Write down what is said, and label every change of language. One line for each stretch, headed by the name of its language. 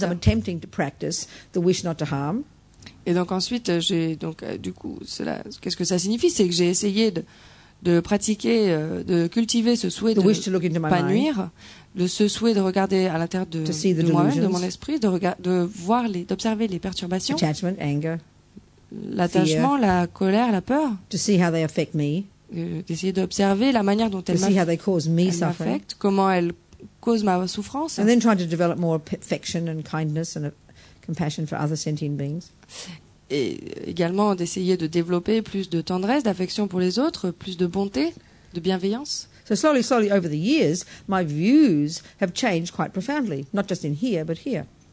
English: means I'm attempting to practice the wish not to harm.
French: Et donc ensuite, du coup, qu'est-ce que ça signifie? C'est que j'ai essayé de pratiquer, de cultiver ce souhait de pas nuire, ce souhait de regarder à l'intérieur de moi-même, de mon esprit, d'observer les perturbations,
English: attachment, anger,
French: l'attachement, la colère, la peur,
English: to see how they affect me,
French: d'essayer d'observer la manière dont elles m'affectent, comment elles cause ma souffrance.
English: And then trying to develop more affection and kindness and compassion for other sentient beings.
French: Et également d'essayer de développer plus de tendresse, d'affection pour les autres, plus de bonté, de bienveillance.
English: So slowly over the years, my views have changed quite profoundly, not just in here, but here.